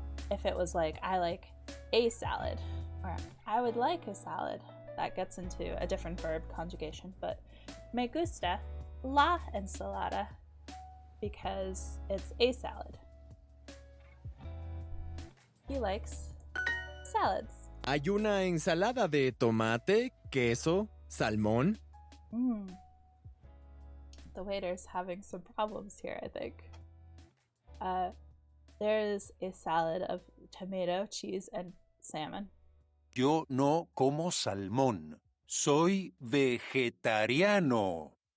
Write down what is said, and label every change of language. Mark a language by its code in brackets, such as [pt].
[en] If it was like, I like a salad, or I would like a salad, that gets into a different verb conjugation. But [es] me gusta la ensalada [en] because it's a salad. He likes salads. [es] Hay una ensalada de tomate, queso, salmón. [en] The waiter's having some problems here, I think. There's a salad of tomato, cheese, and salmon. [es] Yo no como salmón. Soy vegetariano.